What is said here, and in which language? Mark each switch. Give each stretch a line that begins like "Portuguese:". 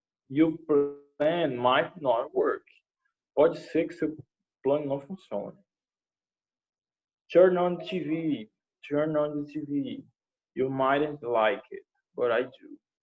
English: Your plan might not work.
Portuguese: Pode ser que seu plano não funcione.
English: Turn on the TV. Turn on the TV. You mightn't like it, but I do.